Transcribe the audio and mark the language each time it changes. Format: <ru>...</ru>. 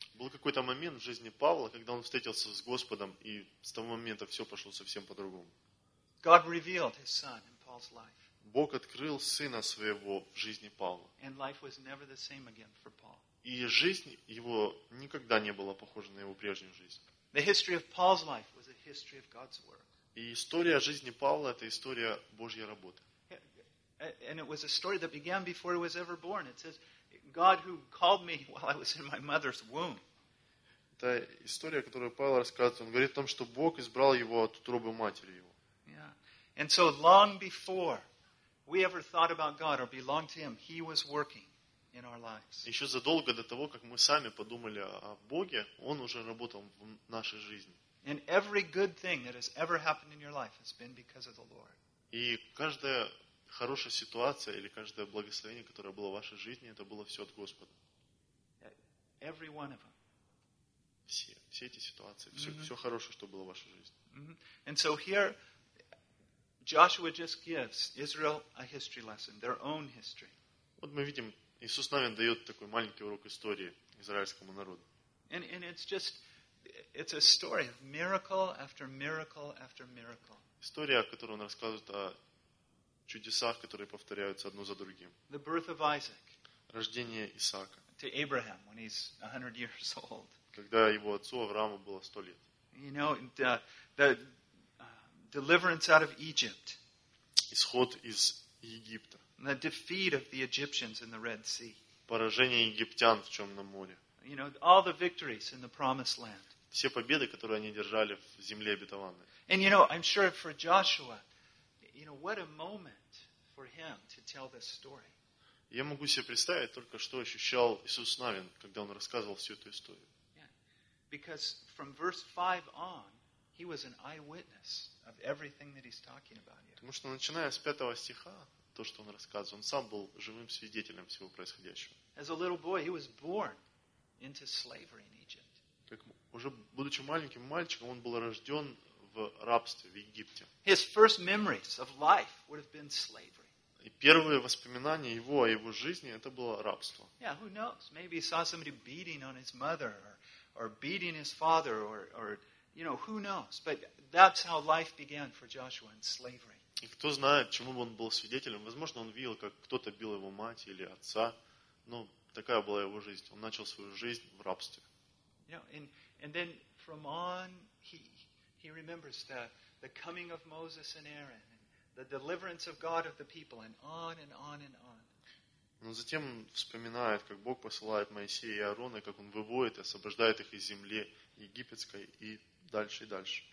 <ru>Был какой-то момент в жизни Павла, когда он встретился с Господом, и с того момента все пошло совсем по-другому.</ru> <en>God revealed his son in Paul's life.</en> <ru>Бог открыл сына своего в жизни Павла.</ru> <en>And life was never the same again for Paul.</en> <ru>И жизнь его никогда не была похожа на его прежнюю жизнь.</ru> <en>The history of Paul's life was a history of God's work.</en> <ru>И история жизни Павла – это история Божьей работы.</ru> <en>And it was a story that began before he was ever born. It says, God who called me while I was in my mother's womb.</en> <ru>Это история, которую Павел рассказывает. Он говорит о том, что Бог избрал его от утробы матери его.</ru> <en>Yeah. And so long before we ever thought about God or belonged to him, he was working in our lives.</en> <ru>Еще задолго до того, как мы сами подумали о Боге, он уже работал в нашей жизни.</ru> <en>And every good thing that has ever happened in your life has been because of the Lord.</en> <ru>И каждая хорошая ситуация или каждое благословение, которое было в вашей жизни, это было все от Господа.</ru> <en>Every one of them.</en> <ru>Все эти ситуации, все хорошее, что было в вашей жизни.</ru> <en>And so here Joshua just gives Israel a history lesson, their own history.</en> <ru>Вот мы видим, Иисус Навин дает такой маленький урок истории израильскому народу.</ru> <en>And it's just It's a story of miracle after miracle after miracle.</en> <ru>История, которую он рассказывает о чудесах, которые повторяются одно за другим.</ru> <en>The birth of Isaac.</en> <ru>Рождение Исаака.</ru> <en>To Abraham when he's 100 years old.</en> <ru>Когда его отцу Аврааму было 100 лет.</ru> <en>You know, the deliverance out of Egypt.</en> <ru>Исход из Египта.</ru> <en>The defeat of the Egyptians in the Red Sea.</en> <ru>Поражение египтян в Черном море.</ru> <en>You know, all the victories in the promised land.</en> <ru>Все победы, которые они держали в земле обетованной.</ru> <en>And you know, I'm sure for Joshua, you know, what a moment for him to tell this story.</en> <ru>Я могу себе представить только, что ощущал Иисус Навин, когда он рассказывал всю эту историю.</ru> <en>Because from verse 5 on, he was an eyewitness of everything that he's talking about here.</en> <ru>Потому что начиная с 5 стиха, то, что он рассказывает, он сам был живым свидетелем всего происходящего.</ru> <en>As a little boy, he was born into slavery in Egypt.</en> <ru>Как уже будучи маленьким мальчиком, он был рожден в рабстве в Египте.</ru> <en>His first memories of life would have been slavery.</en> <ru>И первые воспоминания его о его жизни это было рабство.</ru> <en>Yeah, who knows? Maybe he saw somebody beating on his mother or beating his father or you know, who knows? But that's how life began for Joshua in slavery.</en> <ru>И кто знает, чему бы он был свидетелем? Возможно, он видел, как кто-то бил его мать или отца. Но такая была его жизнь. Он начал свою жизнь в рабстве.</ru> <en>You know, and then from on he remembers the coming of Moses and Aaron and the deliverance of God of the people and on and on and on.</en> <ru>Но затем он вспоминает, как Бог посылает Моисея и Аарона, как он выводит и освобождает их из земли египетской и дальше и дальше.</ru>